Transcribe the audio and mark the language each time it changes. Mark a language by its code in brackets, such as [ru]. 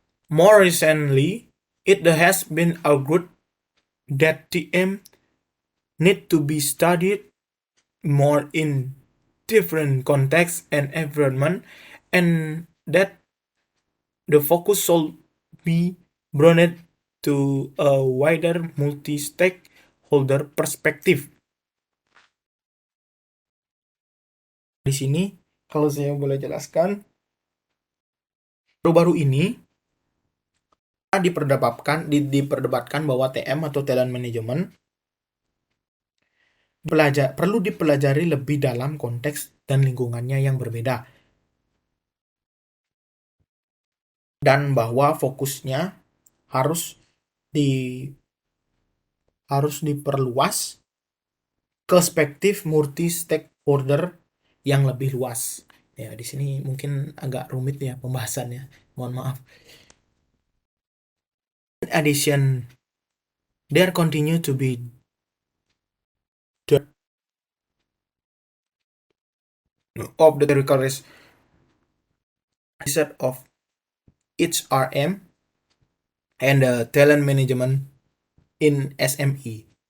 [en] More recently, it has been argued that TM need to be studied more in different contexts and environment, and that the focus should be broadened to a wider multi-stakeholder perspective. [id] Di sini, kalau saya boleh jelaskan, baru-baru ini diperdebatkan bahwa TM atau talent management perlu dipelajari lebih dalam konteks dan lingkungannya yang berbeda, dan bahwa fokusnya harus diperluas ke perspektif multi stakeholder yang lebih luas. Ya, di sini mungkin agak rumit ya pembahasannya. Mohon maaf. [en] In addition, there continue to be of the theoretical research of HRM and talent management in SME.